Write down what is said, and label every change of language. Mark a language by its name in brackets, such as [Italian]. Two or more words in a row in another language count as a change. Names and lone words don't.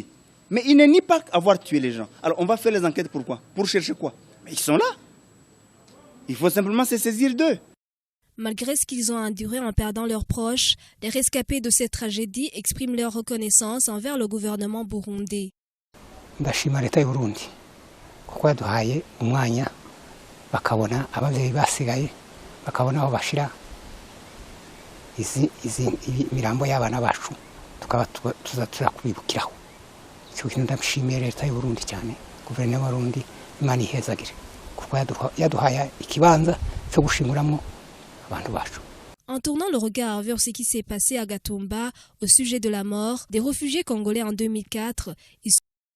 [French] Mais ils ne nient pas avoir tué les gens. Alors on va faire les enquêtes pourquoi? Pour chercher quoi? Mais ils sont là. Il faut simplement se saisir d'eux. Malgré ce qu'ils ont enduré en perdant leurs proches, les rescapés de cette tragédie expriment leur reconnaissance envers le gouvernement burundais. [Rundi] Ndashima leta y'Uburundi kuko yaduhaye umwanya bakabona abavyeyi basigaye bakabona aho bashira izi mirambo y'abana bacu tukaba tuzatura kubibukiraho. [Kinyarwanda] Cyo kintu ndashimiye leta y'Uburundi cyane, guverinoma y'Uburundi Imana ihezagire kuko yaduhaye ikibanza cyo gushimuramo. [French] En tournant le regard vers ce qui s'est passé à Gatumba au sujet de la mort des réfugiés congolais en 2004, ils